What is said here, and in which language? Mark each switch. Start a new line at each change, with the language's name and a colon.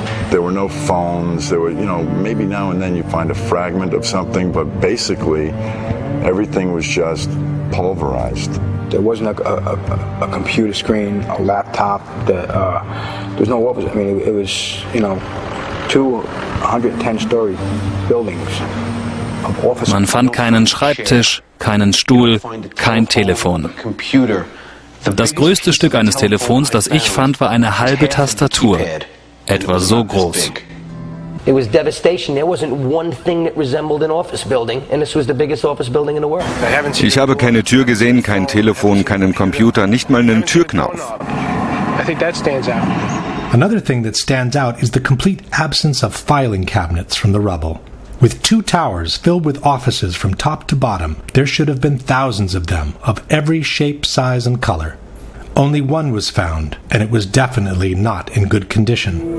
English: There were no phones. There were, maybe now and then you find a fragment of something, but basically everything was just pulverized. There wasn't a computer screen, a laptop. There was no office. I mean, it was 210-story buildings of office.
German: Man fand keinen Schreibtisch, keinen Stuhl, kein Telefon. Das größte Stück eines Telefons, das ich fand, war eine halbe Tastatur, etwa so groß.
English: It was devastation. There wasn't one thing that resembled an office building, and this was the biggest office building in the world.
German: Ich habe keine Tür gesehen, kein Telefon, keinen Computer, nicht mal einen Türknauf.
English: I think that stands out. Another thing that stands out is the complete absence of filing cabinets from the rubble. With 2 towers filled with offices from top to bottom, there should have been thousands of them, of every shape, size, and color. Only one was found, and it was definitely not in good condition.